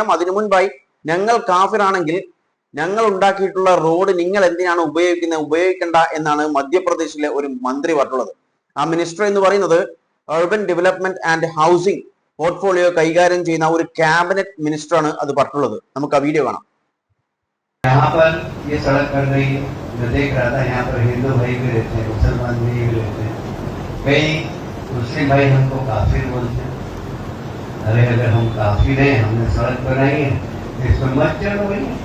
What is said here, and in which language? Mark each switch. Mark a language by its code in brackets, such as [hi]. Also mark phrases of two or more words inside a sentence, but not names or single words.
[ml] അതിനു മുൻപായി ഞങ്ങൾ കാഫിറാണെങ്കിൽ ഞങ്ങൾ ഉണ്ടാക്കിയിട്ടുള്ള റോഡ് നിങ്ങൾ എന്തിനാണ് ഉപയോഗിക്കേണ്ട എന്നാണ് മധ്യപ്രദേശിലെ ഒരു മന്ത്രി പറഞ്ഞുള്ളത്. ആ മിനിസ്റ്റർ എന്ന് പറയുന്നത് [en] urban development and housing portfolio [ml] കൈകാര്യം ചെയ്യുന്ന ഒരു [en] cabinet minister [ml] ആണ് അത് പറഞ്ഞുള്ളത്. നമുക്ക് ആ വീഡിയോ കാണാം. [hi] यहाँ पर ये सड़क कर रही है, मैं देख रहा था यहाँ पर हिंदू भाई भी रहते हैं, मुसलमान भी रहते हैं, कई मुस्लिम भाई हमको काफिर बोलते हैं। अरे अगर हम काफिर हैं, हमने सड़क बनाई है, इसमें मत चलो भाई।